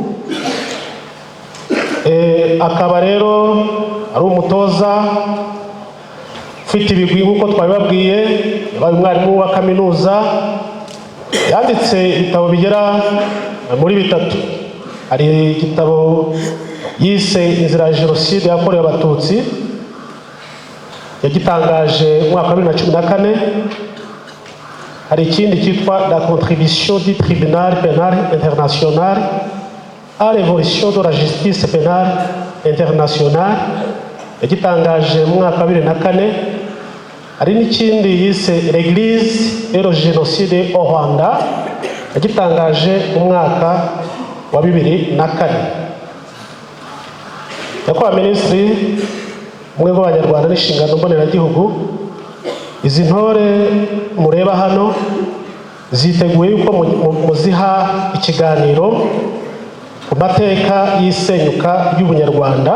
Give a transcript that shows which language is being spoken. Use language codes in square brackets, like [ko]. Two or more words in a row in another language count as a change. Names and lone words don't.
[rw] Akaba rero ari umutoza ufite ibigwi nk'uko twabibabwiye, yabaye umwarimu wa kaminuza, yanditse ibitabo bigera muri 3. Hari igitabo yise Inzira ya Jenoside yakorewe Abatutsi yagitangaje mu mwaka wa 2014. Hari ikindi cyitwa La contribution du tribunal pénal international à l'évolution de la justice pénale internationale yagitangaje mu mwaka wa 2004. Hari n'ikindi yise L'Église et le génocide au Rwanda yagitangaje mu mwaka wa 2004. Nyakubahwa Minisitiri w'ubumwe bw'Abanyarwanda n'inshingano mboneragihugu, izi ntore mureba hano ziteguye yuko muziha ikiganiro ku mateka y'isenyuka ry'ubunyarwanda.